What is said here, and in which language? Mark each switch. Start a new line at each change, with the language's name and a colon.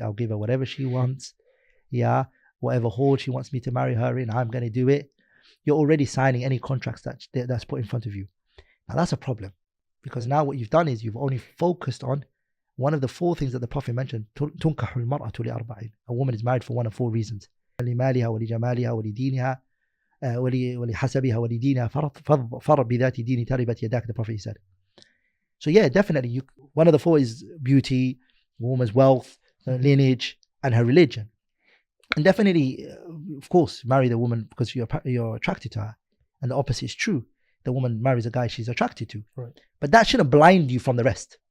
English: I'll give her whatever she wants. Yeah. Whatever hall she wants me to marry her in, I'm going to do it. You're already signing any contracts that's put in front of you. Now that's a problem, because now what you've done is you've only focused on one of the four things that the Prophet mentioned.
Arabic: تُنْكَحُ الْمَرْأَةُ لِأَرْبَعٍ.
English: A woman is married for one of four reasons.
Arabic: لِمَالِهَا وَلِجَمَالِهَا وَلِدِينِهَا وَلِحَسَبِهَا وَلِدِينِهَا فَرَّ بِذَاتِ دِينِ تَرِبَتْ يَدَاكَ,
English: the Prophet said. So yeah, definitely, one of the four is beauty, a woman's wealth, lineage, and her religion. And definitely, of course, marry the woman because you're attracted to her. And the opposite is true. The woman marries a guy she's attracted to. Right. But that shouldn't blind you from the rest.